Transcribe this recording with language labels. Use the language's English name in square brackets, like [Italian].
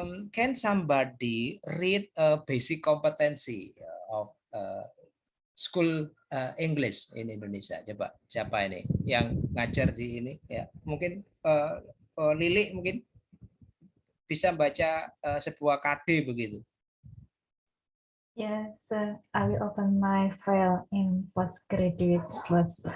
[English] Can somebody read a basic competency of school English in Indonesia? [Indonesian] Coba siapa ini yang ngajar di ini? Ya, mungkin Lili mungkin bisa baca sebuah KD begitu. [English] Yes, I will open my file in postgraduate class.